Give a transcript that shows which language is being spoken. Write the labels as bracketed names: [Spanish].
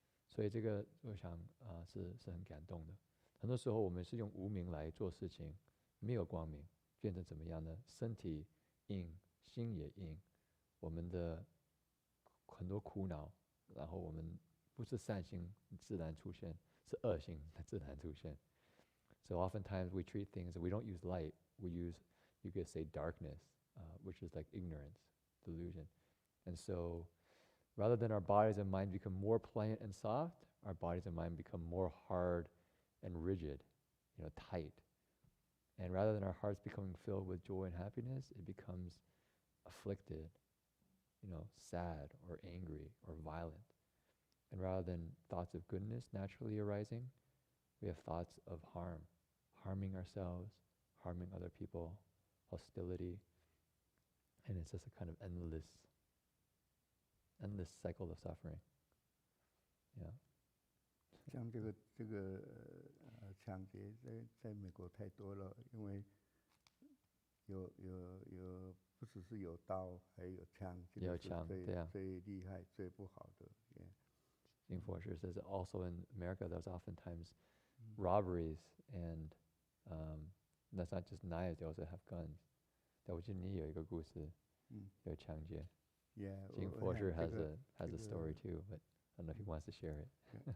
[Chinese] 所以这个我想是很感动的。很多时候我们是用无明来做事情，没有光明，变成怎么样呢？身体硬，心也硬，我们的很多苦恼，然后我们不是善心自然出现，是恶心自然出现。 [English] So oftentimes we treat things, we don't use light, we use, you could say darkness, which is like ignorance, delusion. And so rather than our bodies and mind become more pliant and soft, our bodies and mind become more hard and rigid, tight. And rather than our hearts becoming filled with joy and happiness, it becomes afflicted, sad or angry or violent. And rather than thoughts of goodness naturally arising, we have thoughts of harming ourselves, harming other people, hostility. And it's just a kind of endless cycle of suffering. Yeah. [Chinese] 像这个抢劫在美国太多了，因为有不只是有刀，还有枪，这个是最厉害、最不好的。 [English] In Forster says that also in America there's oftentimes robberies and that's not just knives, they also have guns. [Chinese] 但我记得你有一个故事，有抢劫。 [English] Yeah. Jim Forster has a story too, but I don't know if he wants to share it.